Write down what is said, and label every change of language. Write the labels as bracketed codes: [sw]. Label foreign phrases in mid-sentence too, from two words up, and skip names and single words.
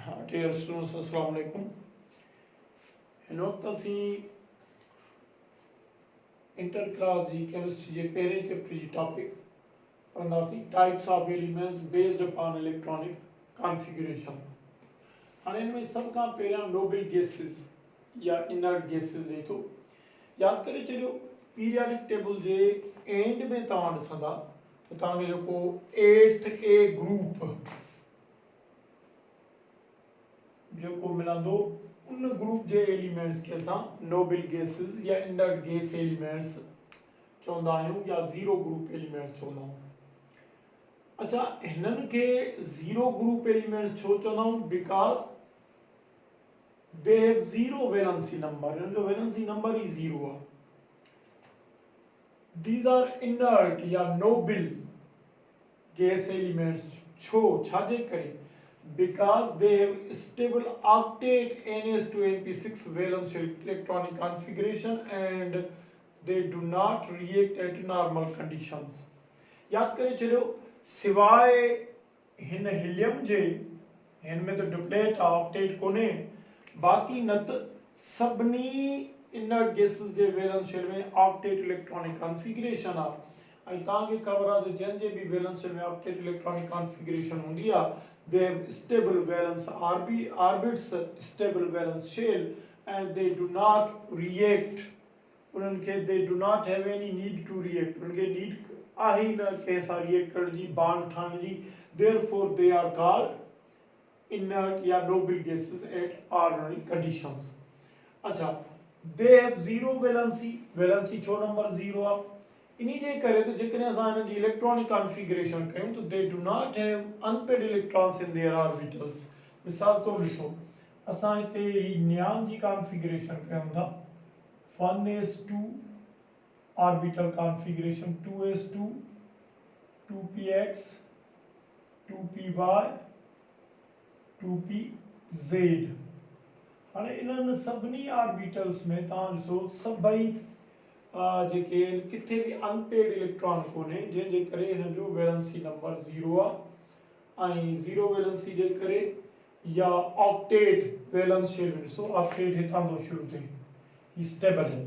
[en] dear students [ar] السلام عليكم. [sd] हिन वक्त असी इंटर क्लास जी केमिस्ट्री जे पहले चैप्टर जी टॉपिक पढ़ंदासीं [en] types of elements based upon electronic configuration. [sd] हाँ इनमें सब का पहिरियां [en] noble gases [sd] या [en] inert gases [sd] ॾे थो। यादि करे छॾियो [en] periodic table [sd] जे एंड में तव्हां ॾिसंदा त तव्हांखे जेको 8th A ग्रुप जो मिलंदो उन ग्रुप जे एलिमेंट्स के असां [en] noble gases [sd] या [en] inert gas elements [sd] चवंदा आहियूं या [en] zero group elements [sd] चवंदा आहियूं। अच्छा हिननि खे [en] zero group elements [sd] छो चवंदा आहियूं? [en] because they have zero valency number, [sd] हिननि जो [en] valency number [sd] ही ज़ीरो आहे। [en] these are inert या noble gas elements [sd] छो छाजे करे? [en] Because they have stable octet NS2 NP6 valence electronic configuration and they do not react at normal conditions। [sd] याद करे चलो सिवाय हिन हीलियम जे हिन में तो [en] duplet octet [sd] कोने बाकी न त सभनी [en] inert gases [sd] जे [en] valence shell [sd] में [en] octet electronic configuration [sd] आ। ऐं तव्हांखे ख़बर आहे त जंहिं जे बि [en] valence shell [sd] में [en] octet electronic configuration [sd] हूंदी आहे [en] they have stable valence orbits, stable valence shell, and they do not react। उनके they do not have any need to react। [sd] उनके need आहे न कैसा [en] react करण [sd] जी bond ठाहिण जी। [en] therefore they are called inert या noble gases at ordinary conditions। [sd] अच्छा [en] they have zero valency [sd] छो नंबर 0 आहे? इन्हीं जे करे तो जेकॾहिं असां हिन जी [en] electronic configuration [sd] कयूं तो [en] they do not have unpaired electrons in their orbitals. [sd] मिसाल तो ॾिसो असां हिते ही नियान जी कॉन्फ़िगरेशन कयूं था 1s2 [en] orbital configuration [sd] 2s2 2px 2py 2pz। हाणे इन्हनि सभिनी ऑर्बिटल्स में तव्हां ॾिसो सभई जेके किथे भी [en] unpaired electron [sd] कोने जंहिंजे करे हिन जो [en] valency number [sd] 0 आहे ऐं [en] zero valency [sd] जे करे या [en] octet valence shell [sd] ॾिसो ऑक्टेट हितां थो शुरू थिए ही स्टेबल है।